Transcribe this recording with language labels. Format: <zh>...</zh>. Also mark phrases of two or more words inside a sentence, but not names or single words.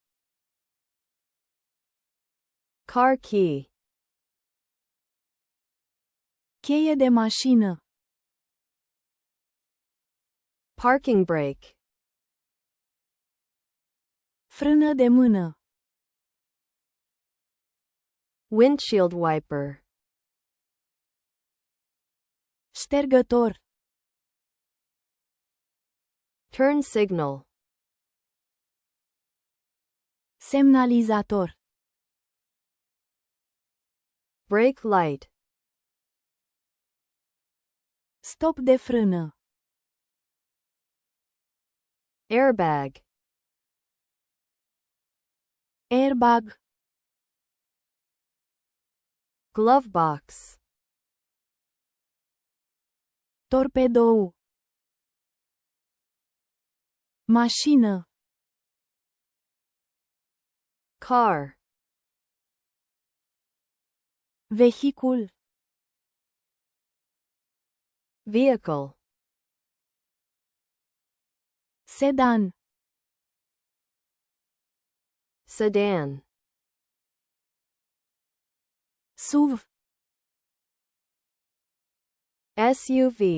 <en>car key,</en> <ro>cheie de mașină,</ro> <en>parking brake,</en> <ro>frână de mână,</ro> <en>Windshield wiper.</en> <ro>Ștergător.</ro> <en>Turn signal.</en> <ro>Semnalizator.</ro> <en>Brake light.</en> <ro>Stop de frână.</ro> <en>Airbag.</en> <ro>Airbag.</ro> <en>Glove box.</en> <ro>Torpedou. Mașină.</ro> <en>Car.</en> <ro>Vehicul.</ro> <en>Vehicle.</en> <ro>Sedan.</ro> <en>Sedan.</en> <ro>SUV.</ro> <en>SUV.</en>